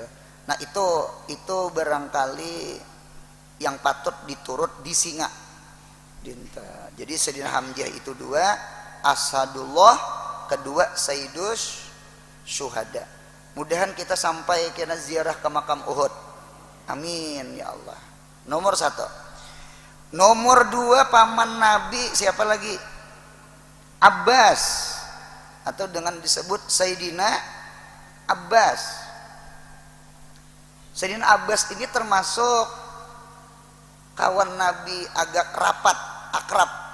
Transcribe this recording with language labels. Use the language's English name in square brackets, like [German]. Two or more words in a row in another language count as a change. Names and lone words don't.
[Indonesian] Nah itu barangkali yang patut diturut disinga. Dinta. Jadi Sayyidina Hamzah itu dua, Asadullah, kedua Sayyidus Syuhada. [Banjar] Mudahan kita sampai kena ziarah ke makam Uhud. [Arabic] آمين يا الله. [Indonesian] Nomor 1. Nomor 2 paman Nabi siapa lagi? Abbas atau dengan disebut Sayyidina Abbas. Sayyidina Abbas ini termasuk kawan Nabi agak rapat, akrab.